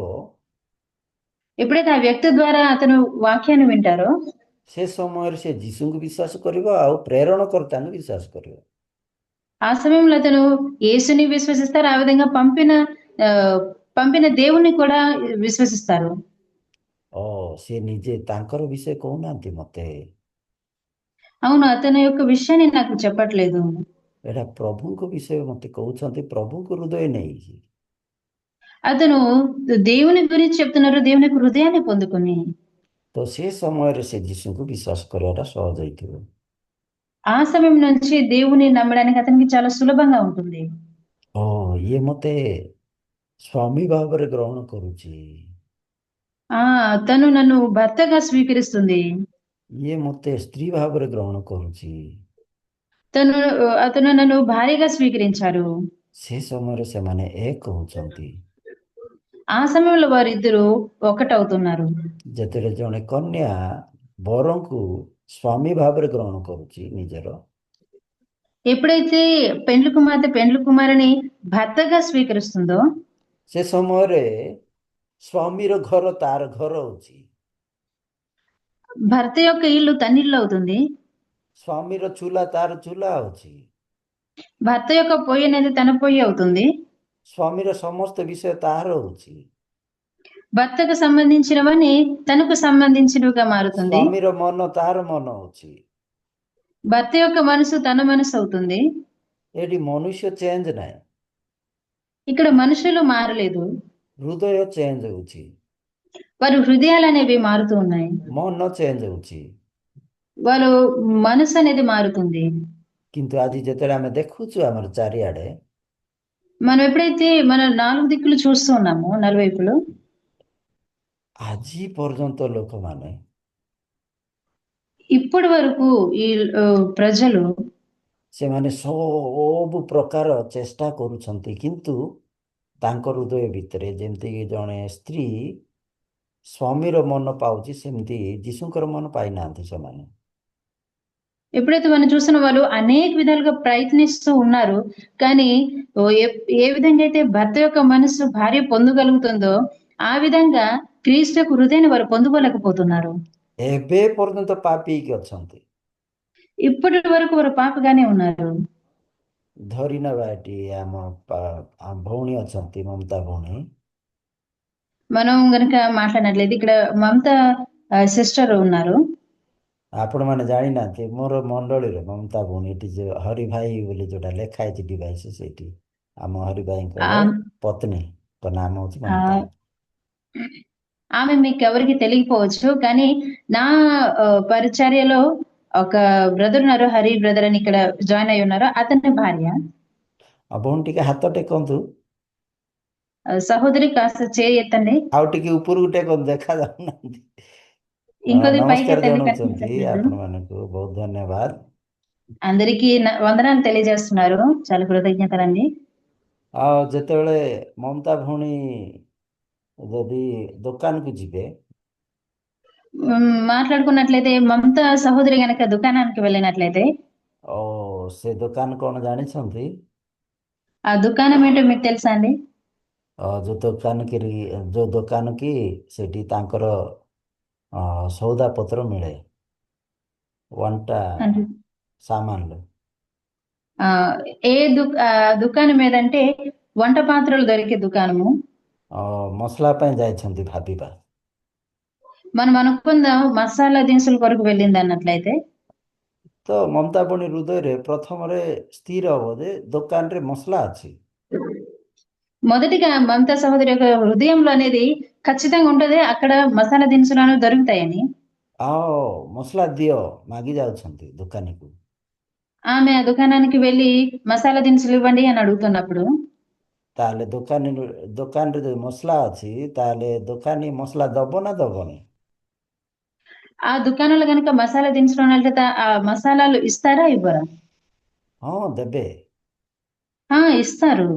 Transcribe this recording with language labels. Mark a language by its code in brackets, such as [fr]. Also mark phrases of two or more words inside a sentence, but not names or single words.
[te] ఎప్పుడైతే ఆ వ్యక్తి ద్వారా అతను వాక్యాన్ని వింటారో, [or] ସେ ସମୟରେ ସେ ଯୀଶୁଙ୍କୁ ବିଶ୍ୱାସ କରିବ ଆଉ ପ୍ରେରଣକର୍ତ୍ତାଙ୍କୁ ବିଶ୍ୱାସ କରିବ। [te] ఆ సమయంలో అతను యేసుని విశ్వసిస్తారు, ఆ విధంగా ఆ, పంపిన దేవుని కూడా విశ్వసిస్తారు. [or] ସିଏ ନିଜେ ତାଙ୍କର ବିଷୟ କହୁନାହାନ୍ତି ମତେ, [te] అవును, అతని యొక్క విషయాన్ని నాకు చెప్పట్లేదు. [or] ଏଇଟା ପ୍ରଭୁଙ୍କ ବିଷୟ ମତେ କହୁଛନ୍ତି, ପ୍ରଭୁଙ୍କ ହୃଦୟ ନେଇକି। [te] అతను దేవుని గురించి చెప్తున్నారు, దేవుని యొక్క హృదయాన్ని పొందుకొని. [or] ତ ସେ ସମୟରେ ସେ ଯୀଶୁଙ୍କୁ ବିଶ୍ୱାସ କରିବାଟା ସହଜ ହେଇଥିବ। [te] ఆ సమయం నుంచి దేవుని నమ్మడానికి అతనికి చాలా సులభంగా ఉంటుంది. [or] ଇଏ ମତେ ସ୍ୱାମୀ ଭାବରେ ଗ୍ରହଣ କରୁଛି, [te] ఆ తను నన్ను భర్తగా స్వీకరిస్తుంది, [or] ଇଏ ମତେ ସ୍ତ୍ରୀ ଭାବରେ ଗ୍ରହଣ କରୁଛି। [te] అతను నన్ను భార్యగా స్వీకరించారు. [or] ସେ ସମୟରେ ସେମାନେ ଏକ ହଉଛନ୍ତି। [te] ఆ సమయంలో వారిద్దరూ ఒకటవుతున్నారు. [or] ଯେତେବେଳେ ଜଣେ କନ୍ୟା ବରଙ୍କୁ ସ୍ୱାମୀ ଭାବରେ ଗ୍ରହଣ କରୁଛି ନିଜର, [te] ఎప్పుడైతే పెండ్లి కుమార్తె పెండ్లి కుమారుని భర్తగా స్వీకరిస్తుందో, [or] ସେ ସମୟରେ ସ୍ୱାମୀର ଘର ତାର ଘର ହଉଛି, [te] భర్త యొక్క ఇల్లు తన ఇల్లు అవుతుంది, [or] ସ୍ୱାମୀର ଚୁଲା ତାର ଚୁଲା ହଉଛି, [te] భర్త యొక్క పొయ్యి అనేది తన పొయ్యి అవుతుంది, [or] ସ୍ୱାମୀର ସମସ୍ତ ବିଷୟ ତାହାର ହଉଛି, [te] భర్తకు సంబంధించినవని తనకు సంబంధించినవిగా మారుతుంది, [or] ସ୍ୱାମୀର ମନ ତାହାର ମନ ହଉଛି। [te] భర్త యొక్క మనసు తన మనసు అవుతుంది. [or] ଏଠି ମନୁଷ୍ୟ ଚେଞ୍ଜ ନାହିଁ, [te] ఇక్కడ మనుషులు మారలేదు, [or] ହୃଦୟ ଚେଞ୍ଜ ହଉଛି, [te] వారి హృదయాలు అనేవి మారుతూ ఉన్నాయి, [or] ମନ ଚେଞ୍ଜ ହଉଛି। [te] వారు మనసు అనేది మారుతుంది. [or] କିନ୍ତୁ ଆଜି ଯେତେବେଳେ ଆମେ ଦେଖୁଛୁ ଆମର ଚାରିଆଡେ, [te] మనం ఎప్పుడైతే మన నాలుగు దిక్కులు చూస్తూ ఉన్నామో, నలువైపులు, [or] ଆଜି ପର୍ଯ୍ୟନ୍ତ ଲୋକମାନେ [te] ఇప్పటి వరకు ఈ ప్రజలు [or] ସେମାନେ ସବୁ ପ୍ରକାର ଚେଷ୍ଟା କରୁଛନ୍ତି, କିନ୍ତୁ ତାଙ୍କ ହୃଦୟ ଭିତରେ ଯେମିତିକି ଜଣେ ସ୍ତ୍ରୀ ସ୍ୱାମୀର ମନ ପାଉଛି, ସେମିତି ଯୀଶୁଙ୍କର ମନ ପାଇନାହାନ୍ତି ସେମାନେ। [te] ఎప్పుడైతే మనం చూసిన వాళ్ళు అనేక విధాలుగా ప్రయత్నిస్తూ ఉన్నారు, కానీ ఏ విధంగా అయితే భర్త యొక్క మనసు భార్య పొందగలుగుతుందో, ఆ విధంగా క్రీస్తు యొక్క హృదయాన్ని వారు పొందుకోలేకపోతున్నారు. [or] ଏବେ ପର୍ଯ୍ୟନ୍ତ ପାପୀ ହେଇକି ଅଛନ୍ତି। [te] ఇప్పటి వరకు వారు పాపగానే ఉన్నారు. [or] ଧରି ନେବା ଏଠି ଆମ ଭଉଣୀ ଅଛନ୍ତି, ମମତା ଭଉଣୀ। [te] మనం గనక మాట్లాడినట్లయితే ఇక్కడ మమత సిస్టర్ ఉన్నారు. [or] ଆପଣମାନେ ଜାଣିନାହାନ୍ତି, ମୋର ମଣ୍ଡଳୀରେ ମମତା ଭଉଣୀ, ଏଠି ଯୋଉ ହରି ଭାଇ ବୋଲି ଯୋଉଟା ଲେଖା ହେଇଛି ଡିଭାଇସ, ସେଇଠି ଆମ ହରି ଭାଇଙ୍କର ఆ ପତ୍ନୀଙ୍କ ନାମ ହଉଛି ఆ, ମମତା। [te] ఆమె మీకు ఎవరికి తెలియకపోవచ్చు, కానీ నా పరిచర్యలో ఒక బ్రదర్ ఉన్నారు, హరి బ్రదర్ అని ఇక్కడ జాయిన్ అయి ఉన్నారు. అతని భార్య. [or] ଆଉ ଭଉଣୀ ଟିକେ ହାତ ଟେକନ୍ତୁ, [te] సహోదరి కాస్త చేయి ఎత్తండి, [or] ଆଉ ଟିକେ ଉପରକୁ ଟେକନ୍ତୁ, ଦେଖା ଯାଉନାହାନ୍ତି। [te] ఇంకొద్ది పైకి [or] ନମସ୍କାର [te] ఎత్తండి, [or] ଜଣାଉଛନ୍ତି [te] కనిపించట్లేదు. [or] ଆପଣମାନଙ୍କୁ, ବହୁତ ଧନ୍ୟବାଦ। [te] అందరికీ వందనాలు తెలియజేస్తున్నారు, చాలా కృతజ్ఞతలండి. [or] ଆଉ ଯେତେବେଳେ ମମତା ଭଉଣୀ ଯଦି ଦୋକାନକୁ ଯିବେ, [te] మాట్లాడుకున్నట్లయితే మమత సహోదరి గనక దుకాణానికి వెళ్ళినట్లయితే, [or] ଆଉ ସେ ଦୋକାନ କ'ଣ ଜାଣିଛନ୍ତି? [te] ఆ దుకాణం ఏంటో మీకు తెలుసా అండి? [or] ଯୋଉ ଦୋକାନ କି ସେଠି ତାଙ୍କର ସଉଦାପତ୍ର ମିଳେ, [te] వంట అంటే సామాన్లు. ఆ, దుకాణం ఏదంటే వంట పాత్రలు దొరికే దుకాణము. [or] ମସଲା ପାଇଁ ଯାଇଛନ୍ତି ଭାବିବା। [te] మనం అనుకుందాం మసాలా దినుసుల కొరకు వెళ్ళింది అన్నట్లయితే, [or] ତ ମମତା ବଣି ହୃଦୟରେ ପ୍ରଥମରେ ସ୍ଥିର ହବ ଯେ ଦୋକାନରେ ମସଲା ଅଛି। [te] మొదటిగా మమతా సహోదరి యొక్క హృదయంలో అనేది ఖచ్చితంగా ఉంటది, అక్కడ మసాలా దినుసులు అనేవి దొరుకుతాయని. [or] ଆଉ ମସଲା ଦିଅ ମାଗି ଯାଉଛନ୍ତି ଦୋକାନୀକୁ। [te] ఆమె ఆ దుకాణానికి వెళ్ళి మసాలా దినుసులు ఇవ్వండి అని అడుగుతున్నప్పుడు, [or] ତାହେଲେ ଦୋକାନରେ ଯଦି ମସଲା ଅଛି ତାହେଲେ ଦୋକାନୀ ମସଲା ଦବ ନା ଦବନି? [te] ఆ దుకాణంలో కనుక మసాలా దినుసులు ఉన్నట్లయితే ఆ మసాలాలు ఇస్తారా ఇవ్వరా? [or] ହଁ ଦେବେ। [te] ఇస్తారు.